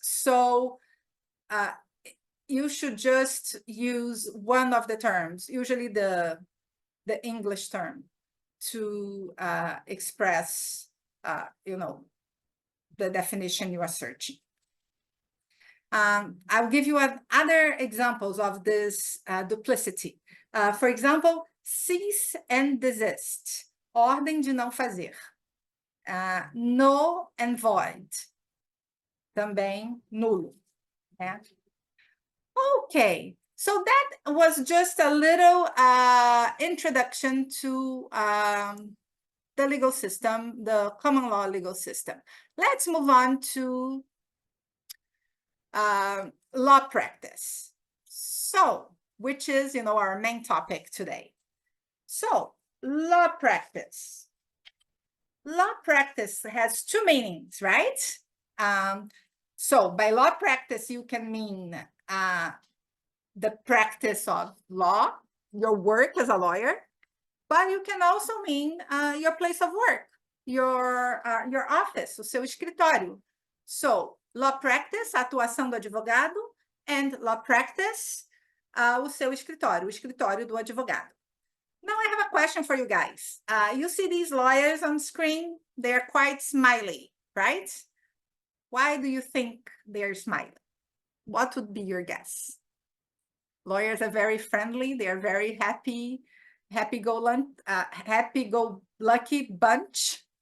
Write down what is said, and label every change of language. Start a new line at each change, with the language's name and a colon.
English: So you should just use one of the terms, usually the English term. to express, the definition you are searching. I'll give you other examples of this duplicity. For example, cease and desist,
Portuguese: ordem de não fazer.
English: Null and void,
Portuguese: também nulo. Né?
English: Okay, so that was just a little introduction to the legal system, the common law legal system. Let's move on to law practice. So, which is, our main topic today. So, law practice. Law practice has two meanings, right? So, by law practice, you can mean the practice of law, your work as a lawyer, but you can also mean your place of work, your office,
Portuguese: o seu escritório. So, law practice, a atuação do advogado, and law practice, o seu escritório, o escritório do advogado.
English: Now, I have a question for you guys. You see these lawyers on screen? They're quite smiley, right? Why do you think they're smiling? What would be your guess? Lawyers are very friendly. They are very happy-go-lucky bunch.